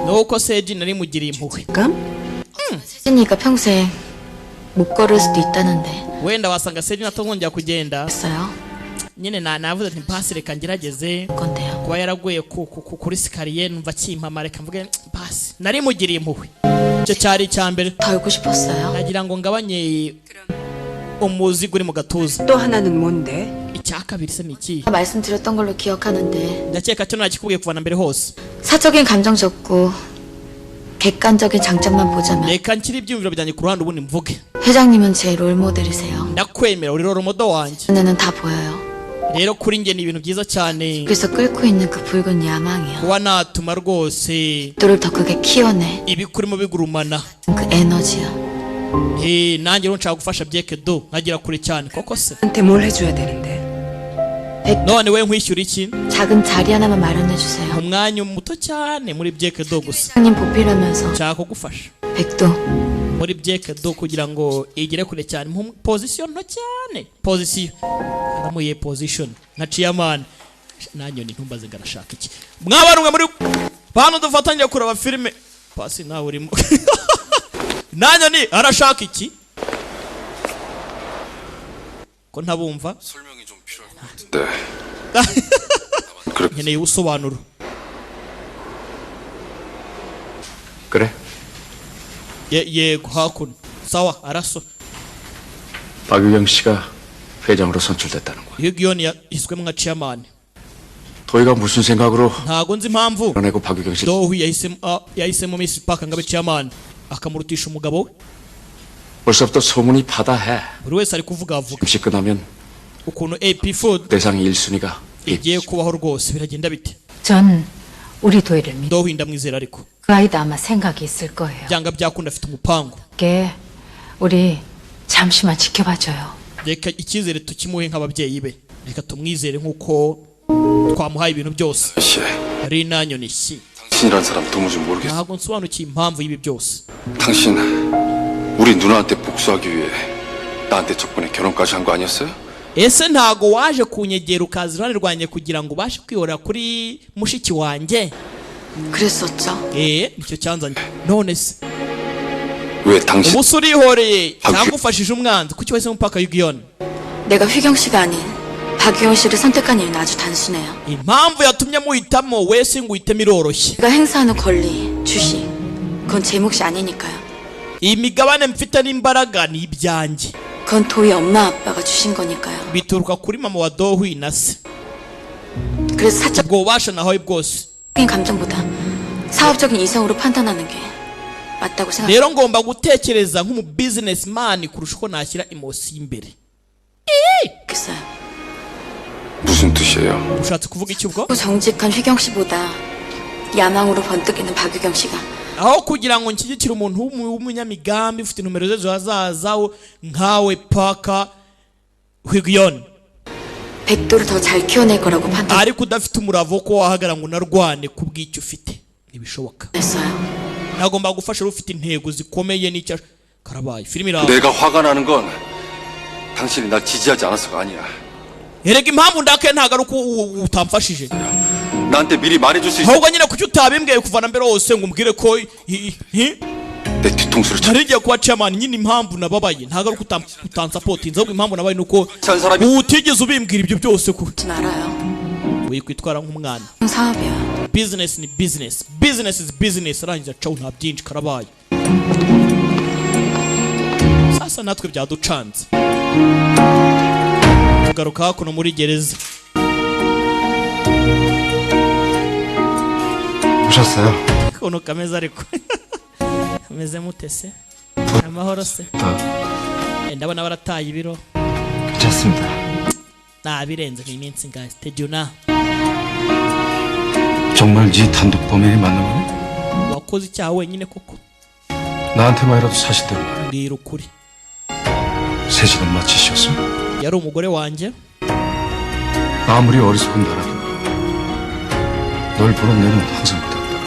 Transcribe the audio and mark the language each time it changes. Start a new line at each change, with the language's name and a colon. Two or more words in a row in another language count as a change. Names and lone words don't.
Kinyarwanda: nuko seji nari mugiriye impuhwe
Korean: 감? 세진이가 평생 못 걸을 수도 있다는데
Kinyarwanda: wenda wasanga seji natongongera kugenda
Korean: 했어요.
Kinyarwanda: nyine navuze ati mpasi reka ngerageze
Korean: 건데요.
Kinyarwanda: kuba yaraguye kuri sikariye numva kimpama reka mvuge basi nari mugiriye impuhwe icyo cyari icya mbere
Korean: 더 알고 싶었어요.
Kinyarwanda: nagira ngo ngabanye umuzigo uri mu gatuza
Korean: 또 하나는 뭔데?
Kinyarwanda: icya kabiri se ni iki
Korean: 말씀드렸던 걸로 기억하는데
Kinyarwanda: ndakeka cyo nakikubwiye kuva na mbere hose
Korean: 사적인 감정 적고 객관적인 장점만 보자면
Kinyarwanda: reka nshyire ibyiyumviro byanjye ku ruhande ubundi mvuge
Korean: 회장님은 제 롤모델이세요.
Kinyarwanda: ndakwemera uri romodo wanjye
Korean: 눈에는 다 보여요.
Kinyarwanda: rero kuri njye ni ibintu byiza cyane
Korean: 그래서 끓고 있는 그 붉은 야망이요.
Kinyarwanda: kuba natuma rwose
Korean: 너를 더 크게 키워내
Kinyarwanda: ibikurimo bigurumana
Korean: 그 에너지요.
Kinyarwanda: nanjye rero nshaka gufasha byeke do nkagera kure cyane koko se
Korean: 한테 뭘 해줘야 되는데?
Kinyarwanda: none we nkwishyura iki
Korean: 작은 자리 하나만 마련해 주세요.
Kinyarwanda: umwanya muto cyane muri byeke do gusa
Korean: 회장님 보필하면서
Kinyarwanda: nshaka kugufasha
Korean: 백도
Kinyarwanda: muri byeke do kugira ngo igere kure cyane mu position nto cyane position aramuye position nka chairman nanyo ni ntumbaze ngarashaka iki mwabarumwe muri bano dufatanye kuraba filime pasi nawe urimo nanyo ni arashaka iki ko ntabumva
Korean: 설명이 좀 필요할 것 같은데.
Kinyarwanda: nkeneye ubusobanuro
Korean: 그래?
Kinyarwanda: yego hakuno sawa araso
Korean: 박유경 씨가 회장으로 선출됐다는 거야.
Kinyarwanda: iyo giyoni yahiswemo nka chairman
Korean: 도희가 무슨 생각으로
Kinyarwanda: ntago nzi impamvu
Korean: 그러내고 박유경 씨
Kinyarwanda: dohi yahisemo Miss Park ngabe chairman akamurutisha umugabo we
Korean: 벌써부터 소문이 파다해.
Kinyarwanda: buri wese ari kuvuga avuga
Korean: 임시 끝나면
Kinyarwanda: ukuntu AP Food
Korean: 대상 1순위가
Kinyarwanda: igiye kubaho rwose biragenda bite
Korean: 전 우리 도희를 믿.
Kinyarwanda: Dohi ndamwizera ariko
Korean: 그 아이도 아마 생각이 있을 거예요.
Kinyarwanda: byanga byakunda afite umupango.
Korean: 게 우리 잠시만 지켜봐줘요.
Kinyarwanda: Reka icyizere tukimuhe nk'ababyeyi be. Reka tumwizere nk'uko twamuhaye ibintu byose.
Korean: 씨,
Kinyarwanda: Yari nanyoni 씨.
Korean: 당신이란 사람 도무지 모르겠어.
Kinyarwanda: ntabwo nsobanukiye impamvu y'ibi byose.
Korean: 당신 우리 누나한테 복수하기 위해 나한테 적번에 결혼까지 한 거 아니었어요?
Kinyarwanda: Ese ntago waje kunyegera ukaza iruhande rwanjye kugira ngo ubashe kwihorera kuri mushiki wanjye?
Korean: 그랬었죠.
Kinyarwanda: nicyo cyanzanye. None se
Korean: 왜 당신
Kinyarwanda: ubu urihoreye cyangwa ufashije umwanzi kuki wahisemo mpaka Yugion?
Korean: 내가 휘경 씨가 아닌 박유영 씨를 선택한 이유는 아주 단순해요.
Kinyarwanda: impamvu yatumye muhitamo wese ngo uhitemo iroroshye.
Korean: 제가 행사하는 권리, 주식, 그건 제 몫이 아니니까요.
Kinyarwanda: iyi migabane mfite n'imbaraga ni ibyanjye.
Korean: 그건 도희 엄마 아빠가 주신 거니까요.
Kinyarwanda: bituruka kuri mama wa Dohi na se.
Korean: 그래서 사적인
Kinyarwanda: ubwo bubasha nahawe bwose.
Korean: 감정보다 사업적인 이성으로 판단하는 게 맞다고 생각해요.
Kinyarwanda: rero ngomba gutekereza nk'umu businessman kurusha uko nashyira emosi imbere.
Korean: 무슨 뜻이에요?
Kinyarwanda: ushatse kuvuga iki ubwo?
Korean: 정직한 휘경 씨보다 야망으로 번뜩이는 박유경 씨가
Kinyarwanda: aho kugira ngo nshyigikire umuntu w'umunyamigambi ufite nomero z'ejo hazaza nkawe paka Hwigion,
Korean: 백도를 더 잘 키워낼 거라고
Kinyarwanda: ariko udafite umuravo ko wahagara ngo narwane ku bw'icyo ufite ntibishoboka.
Korean: 판단했어요.
Kinyarwanda: nagomba gufasha ufite intego zikomeye n'icyo karabaye filime iraho.
Korean: 내가 화가 나는 건 당신이 날 지지하지 않아서가 아니야.
Kinyarwanda: erega impamvu ndakaye ntago ari uko utamfashije,
Korean: 나한테 미리 말해줄 수 있어.
Kinyarwanda: ahubwo nyine kuki utabimbwiye kuva na mbere hose ngo umbwire ko
Korean: 내 뒤통수를 쳐.
Kinyarwanda: nari ngiye kuba chairman. nyine impamvu nababaye ntago ari uko utansapotinze, ahubwo impamvu nabaye nuko
Korean: 전 사람이
Kinyarwanda: utigeze ubimbwira ibyo byose ko
Korean: 진 알아요.
Kinyarwanda: wikwitwara nk'umwana.
Korean: 사업이야.
Kinyarwanda: business ni business,
English: business is business.
Kinyarwanda: arangiza caho nta byinshi karabaye. sasa natwe byaducanze tugaruka hakuno muri gereza.
Korean: 오셨어요?
Kinyarwanda: ukuntu kameze ariko kameze mute se? amahoro se? ndabona barataye ibiro.
Korean: 괜찮습니다.
Kinyarwanda: birenze ni iminsi ngahe tejuna.
Korean: 정말 네 단독 범행이 맞는 거니?
Kinyarwanda: wakoze icyaha wenyine koko?
Korean: 나한테만이라도 사실대로 말해.
Kinyarwanda: mbwira ukuri.
Korean: 세진 엄마 짓이었어?
Kinyarwanda: yari umugore wanjye.
Korean: 아무리 어리석은 나라도 널 보는 내는 항상 믿었다.